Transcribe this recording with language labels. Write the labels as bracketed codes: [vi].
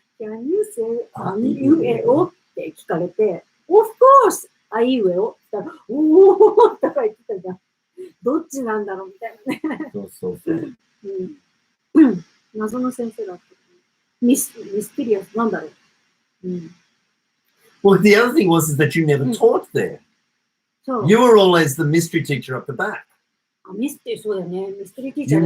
[en] Can you say [ja] あいうえおって聞かれて、 [en] Of course! [ja] あいうえおって言ったら、おーとか言ってたじゃん。どっちなんだろうみたいなね。そう。謎の先生だった。ミステリアスなんだろう。 [en] Well, the other thing was that you never taught there. You were always the mystery teacher up the back. [ja] ミステリー、そうだよね。ミステリーティーチャー。